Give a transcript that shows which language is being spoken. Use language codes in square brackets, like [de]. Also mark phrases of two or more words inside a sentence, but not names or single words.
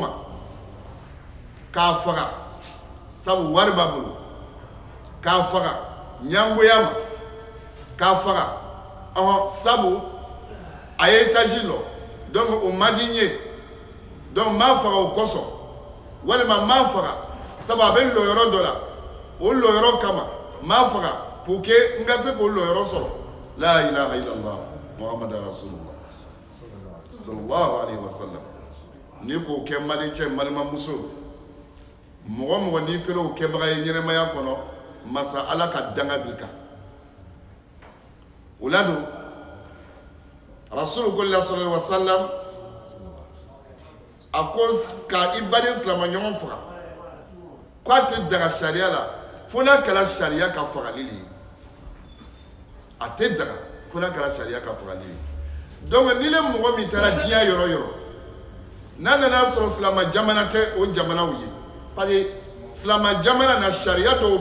[bm] ma k'a faga sabu wari b'a bolo k'a faga ɲangoya ma k'a faga sabu a ye étage lɔ donc o man di n ye donc n b'a faga o kosɔn walima n b'a faga sabu a bɛ lɔ yɔrɔ dɔ la o lɔ yɔrɔ kama n b'a faga [fr] pour que [bm] n ka se k'o lɔ yɔrɔ sɔrɔ [ar] لا إله إلا الله محمد رسول الله صلى الله عليه وسلم [bm] ni k'o kɛ mali cɛ malimamuso mɔgɔ mɔgɔ n'i kɛra o kɛbaga ye ɲɛnɛmaya kɔnɔ masa ala ka danga b'i kan o la don rasulu [ar] صلى الله عليه وسلم [bm] a ko ka i baden silamɛ ɲɔgɔn faga k'a tɛ daga sariya la fo n'a kɛra sariya ka fagali le ye a tɛ daga fo n'a kɛra sariya ka fagali le ye donc ni le mɔgɔ min taara diɲɛ yɔrɔ yɔrɔ n'a nana sɔrɔ silamɛ jamana tɛ o jamanaw ye [fr] parce que [bm] silamɛ jamana na sariya dɔw